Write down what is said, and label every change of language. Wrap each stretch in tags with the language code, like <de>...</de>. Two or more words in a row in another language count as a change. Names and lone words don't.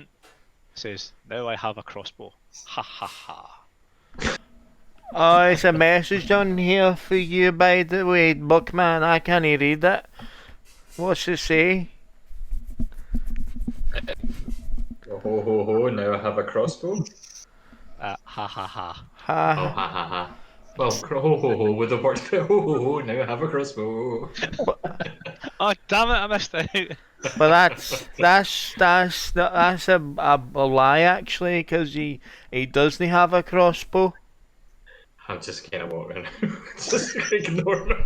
<en>It says, "Now I have a crossbow." Ha ha ha. Oh, it's a message down here for you, by the way, Bookman. I can't read it. What's it say? Ho ho ho! Now I have a crossbow. Ha ha ha. Oh Ha. ha ha ha! Well, ho ho ho would have worked. Ho ho ho! Now I have a crossbow. Oh damn it! I missed out. But that's a lie actually, because he doesn't have a crossbow. I'm just kind of walking around, just ignoring him.</en>